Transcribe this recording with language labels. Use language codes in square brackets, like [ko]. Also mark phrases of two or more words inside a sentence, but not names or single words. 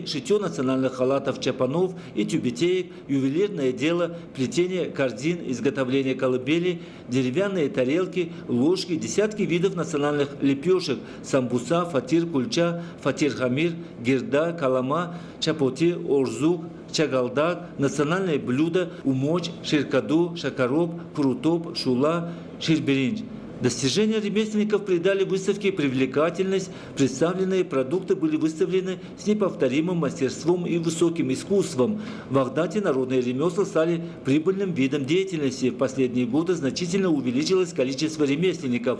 [ru] шитье национальных халатов, чапанов и тюбетеек, ювелирное дело, плетение корзин, изготовление колыбели, деревянные тарелки, ложки, десятки видов национальных лепешек, самбуса, фатир, кульча, фатир-хамир, гирда, калама, чапоти, орзук, чагалдак, национальные блюда, умоч, ширкаду, шакароп, крутоп, шула, ширберинч. Достижения ремесленников придали выставке привлекательность. Представленные продукты были выставлены с неповторимым мастерством и высоким искусством. В Багдате народные ремесла стали прибыльным видом деятельности. В последние годы значительно увеличилось количество ремесленников.